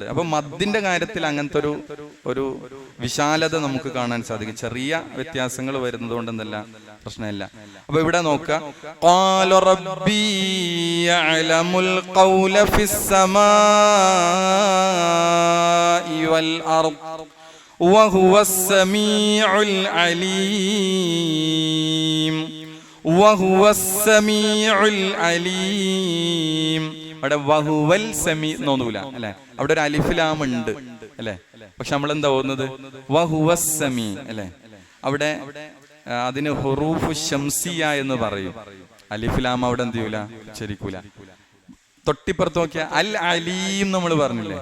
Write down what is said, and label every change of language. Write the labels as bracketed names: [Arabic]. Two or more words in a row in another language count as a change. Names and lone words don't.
[Malayalam] അപ്പൊ മദ്ദിന്റെ കാര്യത്തിൽ അങ്ങനത്തെ ഒരു വിശാലത നമുക്ക് കാണാൻ സാധിക്കും. ചെറിയ വ്യത്യാസങ്ങൾ വരുന്നത് കൊണ്ട് എന്തല്ല പ്രശ്നമില്ല. അപ്പൊ ഇവിടെ നോക്കാം. [Arabic] قال ربي يعلم القول في السماء والأرض وهو السميع العليم وهو السميع العليم. [Malayalam] അവിടെ [Arabic] وهو السميع [Malayalam] എന്നൊന്നുമില്ല അല്ലെ? അവിടെ ഒരു [Arabic] ألف لام [Malayalam] ഉണ്ട് അല്ലെ? പക്ഷെ നമ്മൾ എന്താ ഓതുന്നത്? [Arabic] وهو السميع [Malayalam] അല്ലെ? അവിടെ അതിന് [Arabic] حروف شمسية [Malayalam] എന്ന് പറയും. [Arabic] ألف لام [Malayalam] അവിടെ എന്ത് ചെയ്യൂല? ഉച്ചരിക്കൂല. തൊട്ടിപ്പുറത്ത് നോക്കിയ [Arabic] العليم [Malayalam] നമ്മൾ പറഞ്ഞില്ലേ?